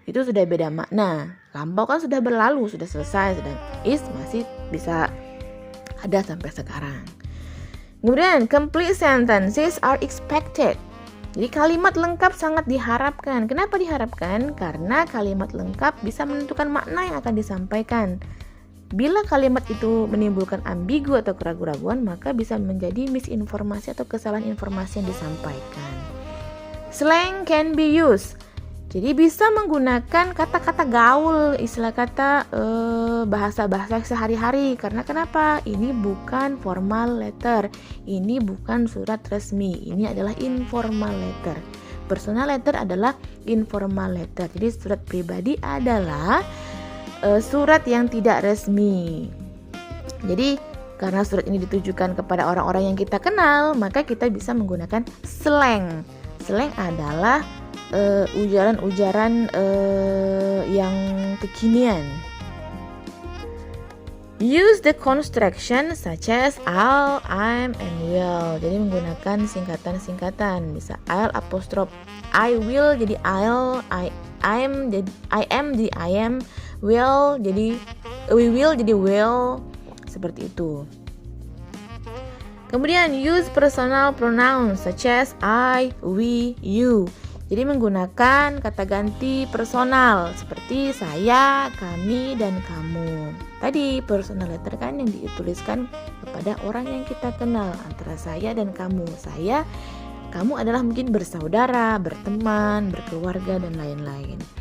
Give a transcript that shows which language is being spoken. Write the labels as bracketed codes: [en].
[id] Itu sudah beda makna. Lampau kan sudah berlalu, sudah selesai, sedang is masih bisa ada sampai sekarang. [en] Kemudian, complete sentences are expected. [id] Jadi kalimat lengkap sangat diharapkan. Kenapa diharapkan? Karena kalimat lengkap bisa menentukan makna yang akan disampaikan. Bila kalimat itu menimbulkan ambigu atau keraguan-raguan, maka bisa menjadi misinformasi atau kesalahan informasi yang disampaikan. [en] Slang can be used. [id] Jadi bisa menggunakan kata-kata gaul, istilah kata bahasa-bahasa sehari-hari. Karena kenapa? Ini bukan formal letter, ini bukan surat resmi, ini adalah informal letter. Personal letter adalah informal letter. Jadi surat pribadi adalah surat yang tidak resmi. Jadi karena surat ini ditujukan kepada orang-orang yang kita kenal, maka kita bisa menggunakan slang. Slang adalah ujaran-ujaran yang kekinian. [en] Use the construction such as I'll, I'm, and will. [id] Jadi menggunakan singkatan-singkatan. Bisa I'll apostrof I will jadi I'll, I am jadi I am, will jadi we will jadi will, seperti itu. [en] Kemudian use personal pronouns such as I, we, you. [id] Jadi menggunakan kata ganti personal seperti saya, kami, dan kamu. Tadi personal letter kan yang dituliskan kepada orang yang kita kenal, antara saya dan kamu. Saya, kamu adalah mungkin bersaudara, berteman, berkeluarga, dan lain-lain.